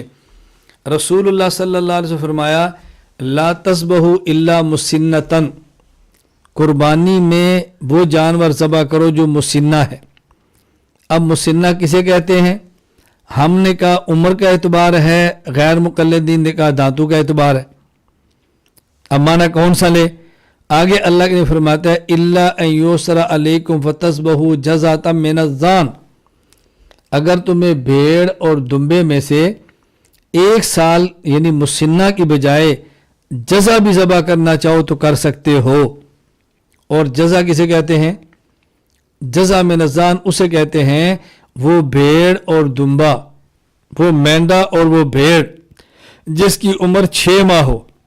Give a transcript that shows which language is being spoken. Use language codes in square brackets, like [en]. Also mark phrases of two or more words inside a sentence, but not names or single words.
[ur] رسول اللہ [ar] صلی اللہ علیہ وسلم [ur] فرمایا [ar] لا تذبحوا الا مسنۃ، [ur] قربانی میں وہ جانور ذبح کرو جو مسنہ ہے۔ اب مسنہ کسے کہتے ہیں؟ ہم نے کہا عمر کا اعتبار ہے، غیر مقلدین نے کہا دانتوں کا اعتبار ہے۔ اب معنی کون سا لے؟ آگے اللہ کے فرماتا ہے [ar] الا ان یسر علیکم فتذبحوا جزۃ من الظان، [ur] اگر تمہیں بھیڑ اور دمبے میں سے 1 سال یعنی مسنہ کی بجائے جزا بھی ذبح کرنا چاہو تو کر سکتے ہو۔ اور جزا کسے کہتے ہیں؟ [ar] جزا من الظان [ur] اسے کہتے ہیں وہ بھیڑ اور دمبا، وہ مینڈا اور وہ بھیڑ جس کی عمر 6 ماہ ہو۔